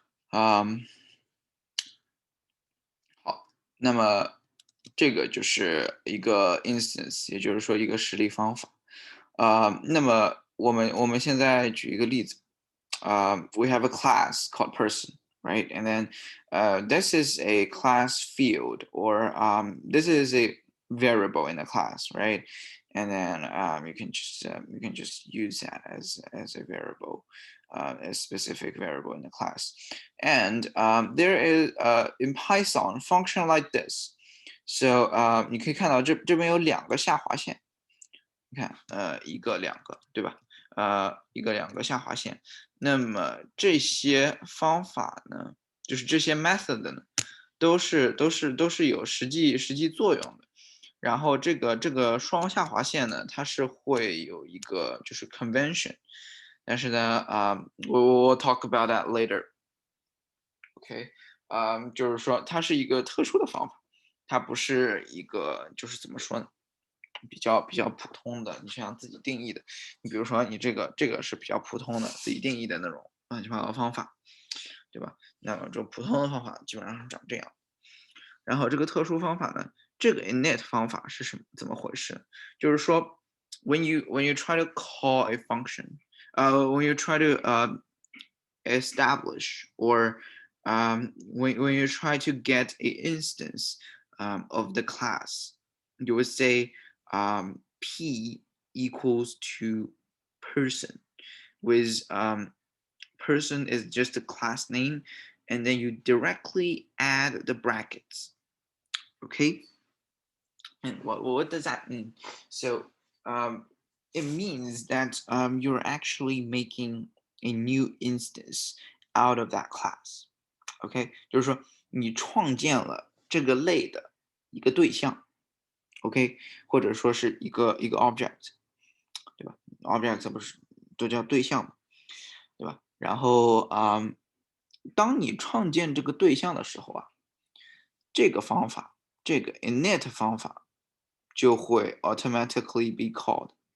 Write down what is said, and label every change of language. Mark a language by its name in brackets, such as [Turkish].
[Chinese] 好，那么这个就是一个 instance，也就是说一个实例方法。那么我们现在举一个例子。 [English] We have a class called person, right? And then this is a class field, or this is a variable in the class, right? And then you can just use that as a variable, a specific variable in the class. And there is in Python function like this. [Chinese] So 你可以看到这边有两个下划线，你看一个两个，对吧？一个两个下划线。那么这些方法呢，就是这些 method 呢，都是有实际作用的。然后这个双下划线呢，它是会有一个就是 convention，但是呢 [English] we'll talk about that later。 [Chinese] OK，就是说它是一个特殊的方法，它不是一个就是怎么说呢，比较普通的，你想自己定义的。你比如说你这个是比较普通的自己定义的那种乱七八糟方法，对吧？那么这种普通的方法基本上是长这样。然后这个特殊方法呢，这个 init 方法是什么？怎么回事？就是说， [English] when you try to call a function，when you try to establish or when you try to get a instance of the class, you would say p equals to person, with person is just a class name, and then you directly add the brackets. Okay, and what does that mean? So it means that you're actually making a new instance out of that class. [Chinese] OK，就是说你创建了这个类的一个对象，OK，或者说是一个 object，对吧？object 不是都叫对象嘛，对吧？然后当你创建这个对象的时候啊，这个方法，这个 init 方法就会 [English] automatically be called。